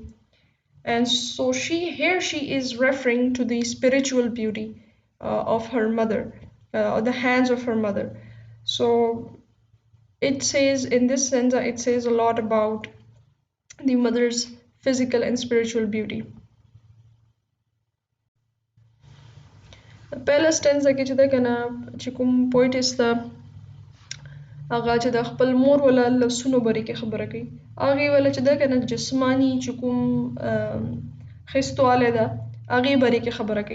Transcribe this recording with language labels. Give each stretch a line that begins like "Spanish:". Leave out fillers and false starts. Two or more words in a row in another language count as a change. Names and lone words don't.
English: And so she is referring to the spiritual beauty of her mother, the hands of her mother. So it says in this sense, it says a lot about the mother's physical and spiritual beauty.
Pashto: پهله stanza کې چې ده کنه چې کوم poetess ده، هغه چې د خپل مور ولا لاسونو باره کې خبره کوي، هغې ولا چې ده کنه جسماني چې کوم ښایستوالی ده هغې باره کې خبره کوي.